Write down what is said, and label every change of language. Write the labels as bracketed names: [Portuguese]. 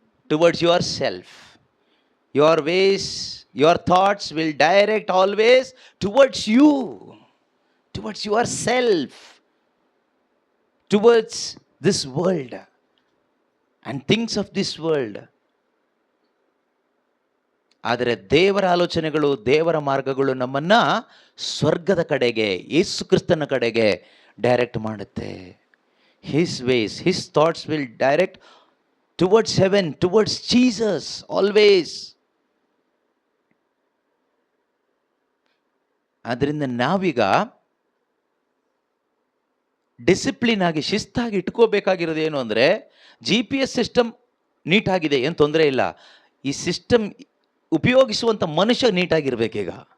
[English] Towards your self. Your ways, your thoughts will direct always towards you, towards your self, towards this world and things of this world. [Kannada] ಆದರೆ ದೇವರ ಆಲೋಚನೆಗಳು, ದೇವರ ಮಾರ್ಗಗಳು ನಮ್ಮನ್ನು ಸ್ವರ್ಗದ ಕಡೆಗೆ, ಯೇಸು ಕ್ರಿಸ್ತನ ಕಡೆಗೆ ಡೈರೆಕ್ಟ್ ಮಾಡುತ್ತೆ. [English] His ways, his thoughts will direct towards heaven, towards Jesus always. [Kannada] ಆದ್ದರಿಂದ ನಾವೀಗ ಡಿಸಿಪ್ಲಿನ್ ಆಗಿ, ಶಿಸ್ತಾಗಿ ಇಟ್ಕೋಬೇಕಾಗಿರೋದು ಏನು ಅಂದರೆ, GPS ಸಿಸ್ಟಮ್ ನೀಟಾಗಿದೆ, ಏನು ತೊಂದರೆ ಇಲ್ಲ. ಈ ಸಿಸ್ಟಮ್ ಉಪಯೋಗಿಸುವಂಥ ಮನುಷ್ಯ ನೀಟಾಗಿರ್ಬೇಕೀಗ.